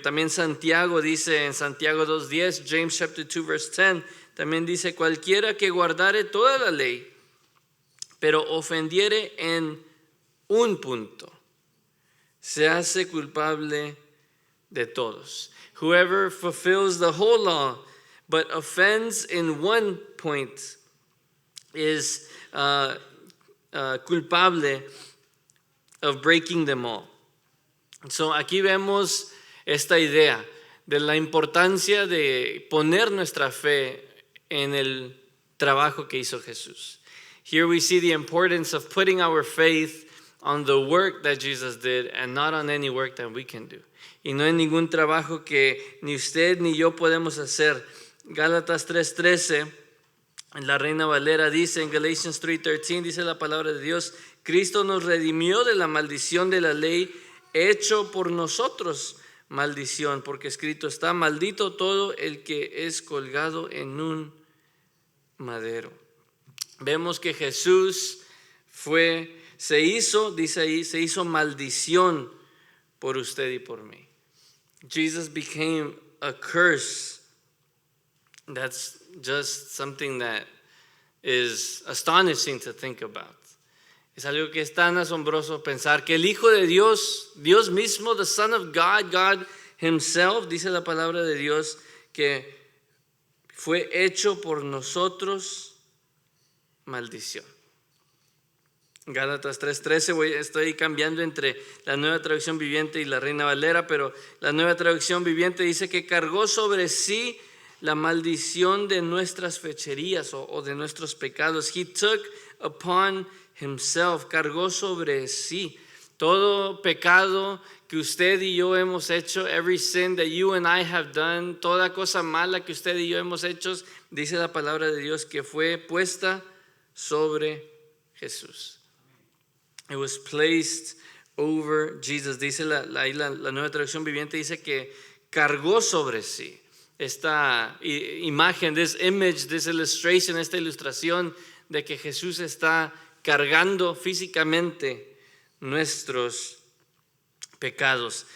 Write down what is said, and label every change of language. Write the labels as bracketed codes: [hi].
[es] También Santiago dice en Santiago 2:10, [en] James chapter 2 verse 10, [es] también dice, cualquiera que guardare toda la ley, pero ofendiere en un punto, se hace culpable de todos. [en] Whoever fulfills the whole law but offends in one point is culpable of breaking them all. [es] So aquí vemos esta idea de la importancia de poner nuestra fe en el trabajo que hizo Jesús. [en] Here we see the importance of putting our faith on the work that Jesus did and not on any work that we can do. [es] Y no en ningún trabajo que ni usted ni yo podemos hacer. Gálatas 3:13, en la Reina Valera dice, en Galatians 3:13 dice la palabra de Dios, Cristo nos redimió de la maldición de la ley, hecho por nosotros maldición, porque escrito está, maldito todo el que es colgado en un madero. Vemos que Jesús se hizo, dice ahí, se hizo maldición por usted y por mí. [en] Jesus became a curse. That's just something that is astonishing to think about. [es] Es algo que es tan asombroso pensar que el Hijo de Dios, Dios mismo, [en] the Son of God, God Himself, [es] dice la palabra de Dios, que fue hecho por nosotros maldición. Gálatas 3:13, estoy cambiando entre la Nueva Traducción Viviente y la Reina Valera, pero la Nueva Traducción Viviente dice que cargó sobre sí la maldición de nuestras fecherías o de nuestros pecados. [en] He took upon himself, [es] cargó sobre sí todo pecado que usted y yo hemos hecho, [en] every sin that you and I have done, [es] toda cosa mala que usted y yo hemos hecho, dice la palabra de Dios que fue puesta sobre Jesús. [en] It was placed over Jesus. [es] Dice la Nueva Traducción Viviente, dice que cargó sobre sí. Esta imagen, [en] this image, this illustration, [es] esta ilustración de que Jesús está cargando físicamente nuestros pecados.